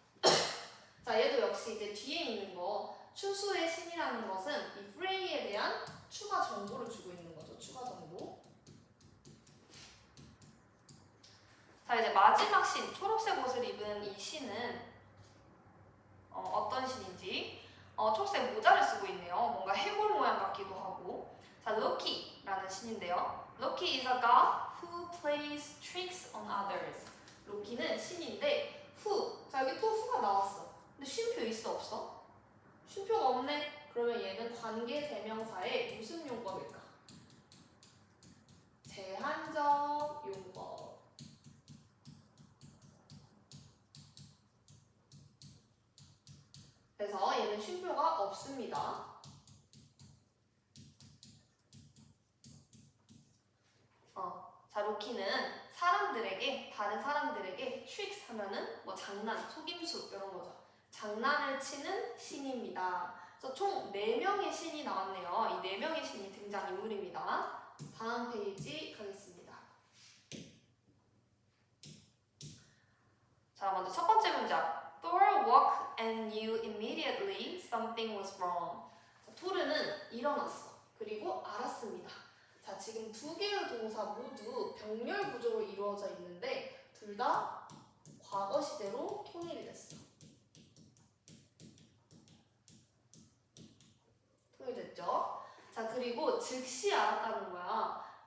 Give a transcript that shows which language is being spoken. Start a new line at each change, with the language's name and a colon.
Korean: 자, 얘도 역시 이제 뒤에 있는 거 추수의 신이라는 것은 이 프레이에 대한 추가 정보를 주고 있는 거죠. 추가 정보. 자, 이제 마지막 신, 초록색 옷을 입은 이 신은 어떤 신인지 초록색 모자를 쓰고 있네요. 뭔가 해골 모양 같기도 하고. 자, 로키라는 신인데요.
English: Loki is a god who plays tricks on others.
Korean: 로키는 신인데 who. 자, 여기 또 who가 나왔어. 근데 쉼표 있어 없어? 쉼표가 없네. 그러면 얘는 관계 대명사의 무슨 용법일까? 제한적 용법. 그래서 얘는 쉼표가 없습니다. 자, 로키는 사람들에게, 다른 사람들에게 트릭스 하면은 뭐 장난, 속임수 이런 거죠. 장난을 치는 신입니다. 그래서 총 4명의 신이 나왔네요. 이 4명의 신이 등장인물입니다. 다음 페이지 가겠습니다. 자, 먼저 첫 번째 문장.
English: Thor woke and knew immediately something was wrong.
Korean: 자, 토르는 일어났어. 그리고 알았습니다. 자, 지금 두 개의 동사 모두 병렬 구조로 이루어져 있는데 둘 다 과거 시제로 통일이 됐어. 통일됐죠? 자, 그리고 즉시 알았다는 거야.